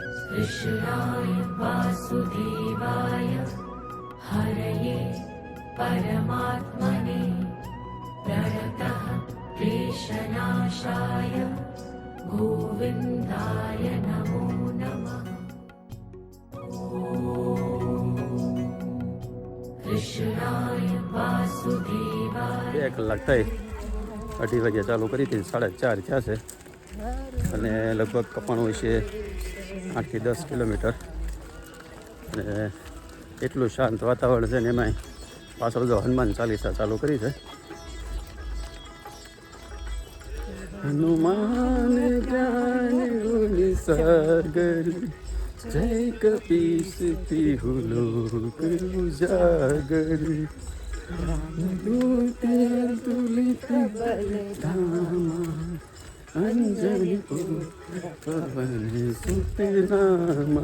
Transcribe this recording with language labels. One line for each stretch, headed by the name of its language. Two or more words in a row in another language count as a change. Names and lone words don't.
Sanskrit: कृष्णाय वासुदेवाय हरये परमात्मने प्रणतः क्लेशनाशाय गोविन्दाय नमो नमः। कृष्णाय वासुदेवाय
Gujarati: 2 કલાક થઈ 2:30 વાગે ચાલુ કરી હતી 4:30 થયા છે અને લગભગ કપાણું છે 8 થી 10 કિલોમીટર અને એટલું શાંત વાતાવરણ છે ને એમાં પાછળ જો હનુમાન ચાલીસા ચાલુ કરી છે.
Awadhi: हनुमान ज्ञान गुण सागर जय कपीस तिहु लोक उजागर तुलित बलधामा अंजलि पवन सुतनामा.